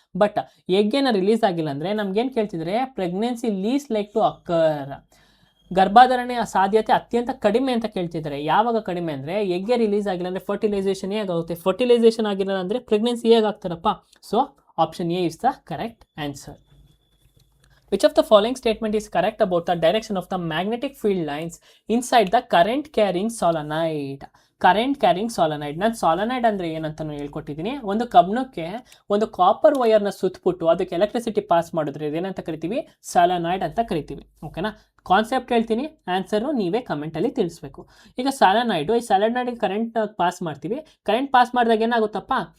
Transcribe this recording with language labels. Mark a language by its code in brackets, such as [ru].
[kn] But ಎಗ್ಗೇನ release ಆಗಿಲ್ಲ ಅಂದರೆ ನಮ್ಗೇನು ಕೇಳ್ತಿದ್ರೆ? [en] pregnancy least likely to occur, [kn] ಗರ್ಭಧಾರಣೆಯ ಸಾಧ್ಯತೆ ಅತ್ಯಂತ ಕಡಿಮೆ ಅಂತ ಕೇಳ್ತಿದ್ದಾರೆ. ಯಾವಾಗ ಕಡಿಮೆ ಅಂದರೆ ಎಗ್ಗೆ ರಿಲೀಸ್ ಆಗಿಲ್ಲ ಅಂದರೆ ಫರ್ಟಿಲೈಸೇಷನ್ ಹೇಗಾಗುತ್ತೆ? ಫರ್ಟಿಲೈಸೇಷನ್ ಆಗಿಲ್ಲ ಅಂದರೆ pregnancy ಹೇಗಾಗ್ತಾರಪ್ಪ? [en] So option A is the correct answer. Which of the following statement is correct about the direction of the magnetic field lines inside the current carrying solenoid? Current carrying solenoid. [kn] ನಾನು ಸಾಲನೈಡ್ ಅಂದರೆ ಏನಂತ ಹೇಳ್ಕೊಟ್ಟಿದ್ದೀನಿ. ಒಂದು ಕಬ್ಬಿಣಕ್ಕೆ ಒಂದು copper ವೈರ್ನ ಸುತ್ತಬಿಟ್ಟು ಅದಕ್ಕೆ electricity pass ಮಾಡಿದ್ರೆ ಇದೇನಂತ ಕರಿತೀವಿ? ಸಾಲನೈಡ್ ಅಂತ ಕರಿತೀವಿ, ಓಕೆನಾ. ಕಾನ್ಸೆಪ್ಟ್ ಹೇಳ್ತೀನಿ, ಆನ್ಸರು ನೀವೇ ಕಮೆಂಟಲ್ಲಿ ತಿಳಿಸ್ಬೇಕು. ಈಗ ಸಾಲನೈಡು, ಈ ಸಾಲನೈಡಿಗೆ ಕರೆಂಟ್ ಪಾಸ್ ಮಾಡ್ತೀವಿ. ಕರೆಂಟ್ ಪಾಸ್ ಮಾಡಿದಾಗ ಏನಾಗುತ್ತಪ್ಪ?